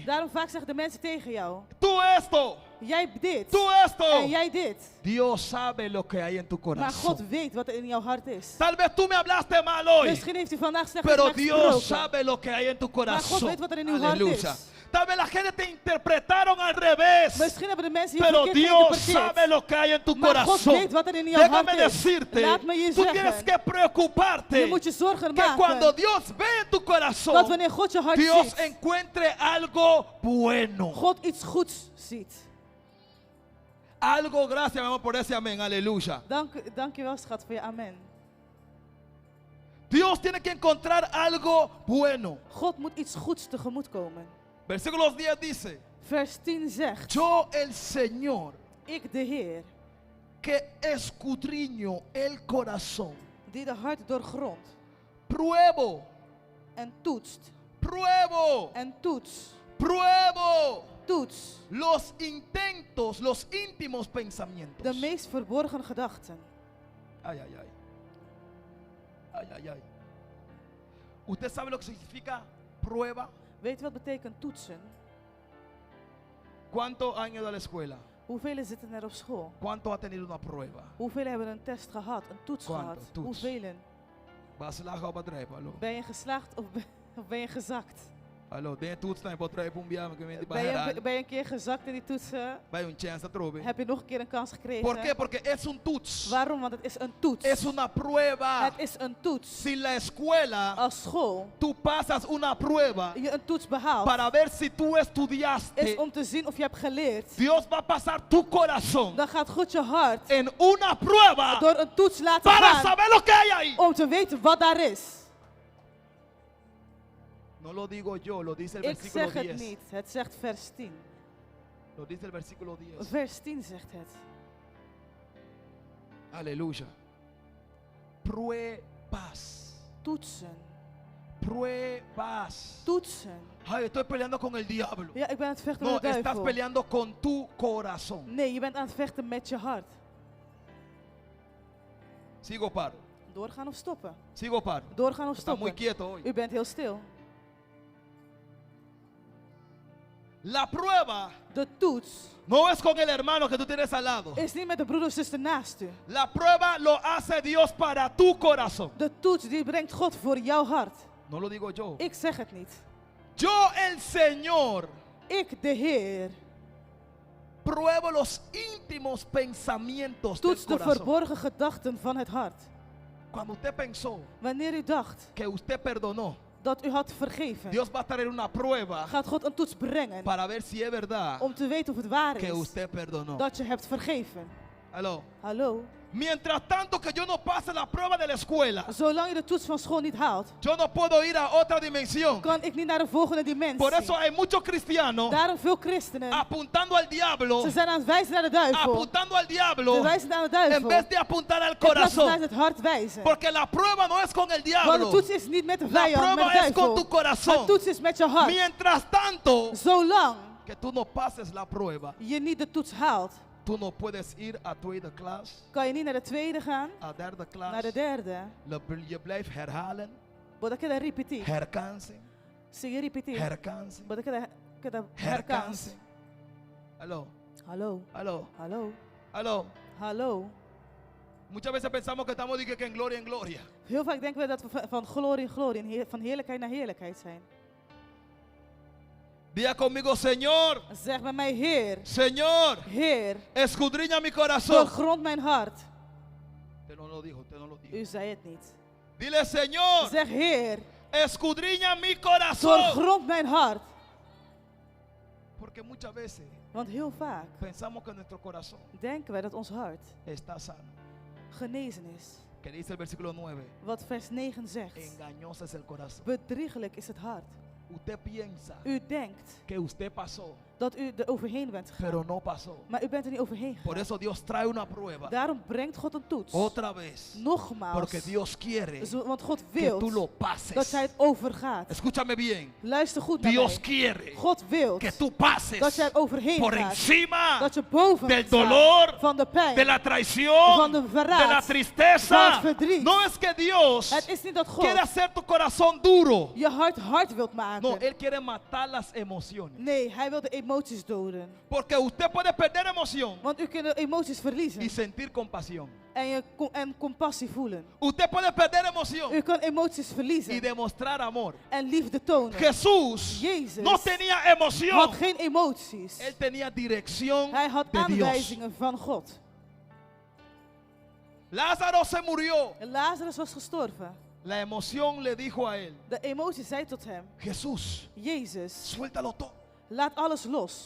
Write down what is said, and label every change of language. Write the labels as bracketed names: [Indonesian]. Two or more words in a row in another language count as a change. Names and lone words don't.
[Dutch] Daarom vaak zeggen de mensen tegen jou, [Spanish] tú esto, [Dutch] jij dit [Spanish] tú esto. [Dutch] en jij dit. [Spanish] Dios sabe lo que hay en tu [Dutch] Maar God [Spanish] corazón. [Dutch] weet wat er in jouw hart is. [Spanish] Tal vez tú me hablaste mal hoy, [Dutch] Misschien heeft u vandaag slecht [Spanish] pero [Dutch] met mij [Spanish] Dios [Dutch] gesproken. [Spanish] sabe lo que hay en tu [Dutch] Maar God [Spanish] corazón. [Dutch] weet wat er in uw hart [Spanish] Aleluya. [Dutch] is. [Spanish] Tal vez la gente te interpretaron al revés. [Dutch] Misschien hebben de mensen hier [Spanish] Pero [Dutch] verkeerd [Spanish] Dios [Dutch] geïnterpreteerd. [Spanish] sabe lo que hay en tu [Dutch] Maar God [Spanish] corazón. [Dutch] weet wat er in jouw hart [Spanish] Déjame [Dutch] is. [Spanish] decirte, [Dutch] Laat me je [Spanish] tú tienes [Dutch] zeggen. [Spanish] que preocuparte [Dutch] Je moet je zorgen [Spanish] que cuando [Dutch] maken [Spanish] Dios ve en tu corazón, [Dutch] dat wanneer God je hart [Spanish] Dios [Dutch] ziet, [Spanish] encuentre algo bueno. [Dutch] God iets goeds ziet. [Spanish] Algo, gracias, mi amor, por ese amén, aleluya. [Dutch] Dank je wel, schat, voor je amen. [Spanish] Dios tiene que encontrar algo bueno. [Dutch] God moet iets goeds tegemoetkomen. [Spanish] Versículo 10 dice, [Dutch] Vers 10 zegt, [Spanish] yo el Señor [Dutch] ik de Heer, [Spanish] que escudriño el corazón, [Dutch] die de hart doorgrondt [Spanish] pruebo, [Dutch] en toetst, [Spanish] pruebo, [Dutch] en toets, [Spanish] pruebo [Dutch] toets [Spanish] los intentos, los íntimos pensamientos. [Dutch] de meest verborgen gedachten. Ay, ay, ay. Ay, ay, ay. [Spanish] ¿Usted sabe lo que significa prueba? [Dutch] Weet u wat betekent toetsen? [Spanish] ¿Cuántos han ido a la escuela? [Dutch] Hoeveel zitten er op school? [Spanish] ¿Cuántos ha tenido una prueba? [Dutch] Hoeveel hebben een test gehad, een toets [Spanish] Quanto? [Dutch] gehad? Toets. Hoeveel? [Spanish] ¿Vas a la o bedrijf? Hallo? [Dutch] Ben je geslaagd of ben je gezakt? Hallo, den toets naar bedrijf om bij me Ben je een keer gezakt in die toetsen? Bij een chance te troben. Heb je nog een keer een kans gekregen? [Spanish] ¿Por qué? Porque es un toets. [Dutch] Waarom? Want het is een toets. [Spanish] Es una prueba. [Dutch] Het is een toets. [Spanish] Si la escuela [Dutch] Als school [Spanish] tú pasas una prueba [Dutch] je een toets behaalt, [Spanish] para ver si tú [Dutch] is [Spanish] estudiaste, [Dutch] om te zien of je hebt geleerd. [Spanish] Dios va a pasar tu corazón [Dutch] Dan gaat God je hart [Spanish] en una prueba [Dutch] door een toets laten [Spanish] para [Dutch] gaan [Spanish] saber lo que hay ahí. [Dutch] om te weten wat daar is. [Spanish] No lo digo yo, lo dice el [Dutch] Ik [Spanish] versículo [Dutch] zeg het [Spanish] 10. [Dutch] niet. Het zegt vers 10. [Spanish] Lo dice el versículo 10. [Dutch] Vers 10 zegt het. [Spanish] Aleluya. Pruebas. [Dutch] Toetsen. [Spanish] Pruebas. [Dutch] Toetsen. [Spanish] Ay, estoy peleando con el diablo. [Dutch] Ja, ik ben aan het vechten [Spanish] No, [Dutch] met de [Spanish] estás [Dutch] duivel. [Spanish] peleando con tu corazón. [Dutch] Nee, je bent aan het vechten met je hart. [Spanish] Sigo paro. [Dutch] Doorgaan of stoppen? [Spanish] Sigo paro. [Dutch] Doorgaan of [Spanish] Está muy [Dutch] stoppen? [Spanish] quieto hoy. [Dutch] U bent heel stil. [Spanish] La prueba [Dutch] De toets [Spanish] no es con el hermano que tú tienes al lado. [Dutch] is niet met de broeder of zuster naast u. [Spanish] La prueba lo hace Dios para tu corazón. [Dutch] De toets die brengt God voor jouw hart. [Spanish] No lo digo yo. [Dutch] Ik zeg het niet. [Spanish] Yo, el Señor, [Dutch] Ik, de Heer, [Spanish] pruebo los íntimos pensamientos del [Dutch] toets de [Spanish] corazón. [Dutch] verborgen gedachten van het hart. [Spanish] Cuando usted pensó [Dutch] Wanneer u dacht [Spanish] que usted perdonó, [Dutch] dat u had vergeven, [Spanish] Dios va a traer una prueba [Dutch] gaat God een toets brengen [Spanish] para ver si es verdad [Dutch] om te weten of het waar [Spanish] que [Dutch] is [Spanish] usted perdonó. [Dutch] dat je hebt vergeven. [Spanish] Aló. [Dutch] Hallo? [Spanish] Mientras tanto que yo no pase la prueba de la escuela, [Dutch] Zolang je de toets van school niet haalt, [Spanish] yo no puedo ir a otra dimensión. [Dutch] kan ik niet naar de volgende dimensie. [Spanish] Por eso hay muchos cristianos [Dutch] Daarom veel christenen, [Spanish] apuntando al diablo, [Dutch] ze zijn aan het wijzen naar de duivel. [Spanish] apuntando al diablo, [Dutch] Ze wijzen naar de [Spanish] en [Dutch] duivel. [Spanish] vez de apuntar al [Dutch] In plaats van naar [Spanish] corazón. [Dutch] het hart wijzen. [Spanish] Porque la prueba no es con el [Dutch] Want de [Spanish] diablo, [Dutch] toets is niet met de [Spanish] la [Dutch] vijand, met [Spanish] prueba [Dutch] de [Spanish] es con tu [Dutch] duivel. [Spanish] corazón. [Dutch] Het toets is met je hart. [Spanish] Mientras tanto [Dutch] Zolang [Spanish] que tú no pases la prueba, [Dutch] je niet de toets haalt, [Spanish] tú no puedes ir a [Dutch] tweede klas, kan je niet naar de tweede gaan, [Spanish] a derde [Dutch] naar klas. de derde. Je blijft herhalen, Wat ik heb repetir. herkansen, Zie je repetir. herkansen, Wat ik heb herkans. herkansen. Aló, Hallo, [Spanish] aló, [Dutch] hallo, [Spanish] aló. [Dutch] hallo. [Spanish] Muchas veces pensamos que estamos que en gloria en gloria. [Dutch] Heel vaak denken we dat we van glorie in glorie, en van heerlijkheid naar heerlijkheid zijn. [Spanish] Diga conmigo, Señor, [Dutch] Zeg bij mij, Heer, [Spanish] Señor, [Dutch] Heer, [Spanish] escudriña mi corazón. [Dutch] doorgrond mijn hart. [Spanish] Usted no lo dijo, usted no lo dijo. [Dutch] U zei het niet. [Spanish] Dile, Señor, [Dutch] Zeg, Heer, [Spanish] escudriña mi corazón. [Dutch] doorgrond mijn hart. [Spanish] Porque muchas veces [Dutch] Want heel vaak [Spanish] pensamos que nuestro corazón [Dutch] denken wij dat ons hart [Spanish] está sano. [Dutch] genezen is. [Spanish] Que dice el versículo 9. [Dutch] Wat vers 9 zegt. [Spanish] Engañoso es el corazón. [Dutch] Bedriegelijk is het hart. [Spanish] Usted piensa [Dutch] U denkt [Spanish] que usted pasó, [Dutch] dat u er overheen bent gegaan. [Spanish] pero no pasó. [Dutch] Maar u bent er niet overheen [Spanish] Por [Dutch] gegaan. [Spanish] eso Dios trae una prueba [Dutch] Daarom brengt God een toets. [Spanish] otra vez. [Dutch] Nogmaals. [Spanish] Porque Dios quiere [Dutch] Want God [Spanish] que [Dutch] wil [Spanish] tú lo [Dutch] dat [Spanish] pases. [Dutch] jij het overgaat. [Spanish] Escúchame bien. [Dutch] Luister goed naar [Spanish] Dios [Dutch] mij. [Spanish] quiere [Dutch] God wil [Spanish] que tú pases [Dutch] dat jij er overheen [Spanish] por [Dutch] gaat. [Spanish] encima [Dutch] Dat je boven [Spanish] del [Dutch] gaat staan [Spanish] dolor, [Dutch] van de pijn. [Spanish] de la traición, [Dutch] Van de verraad, [Spanish] de la tristeza. [Dutch] van het verdriet. [Spanish] No es que Dios [Dutch] Het is niet dat God [Spanish] quiere hacer tu corazón duro. [Dutch] je hart hard wilt maken. [Spanish] No, Él quiere matar las emociones. [Dutch] Nee, hij wil de emoties doden. [Spanish] Porque usted puede perder emoción [Dutch] Want u kunt emoties verliezen [Spanish] y sentir compasión. [Dutch] en compassie voelen. [Spanish] Usted puede perder emoción [Dutch] U kan emoties [Spanish] y [Dutch] verliezen [Spanish] demostrar amor. [Dutch] en liefde tonen. [Spanish] Jesús [Dutch] Jezus [Spanish] no tenía [Dutch] had [Spanish] emoción. [Dutch] geen emoties. [Spanish] Él tenía dirección [Dutch] Hij had [Spanish] de Dios. [Dutch] aanwijzingen van God. [Spanish] Lázaro se murió. [Dutch] En Lazarus was gestorven. [Spanish] La emoción le dijo a él: [Dutch] De emotie zei tot hem, [Spanish] Jesús, [Dutch] Jezus, [Spanish] suéltalo todo. [Dutch] laat alles los.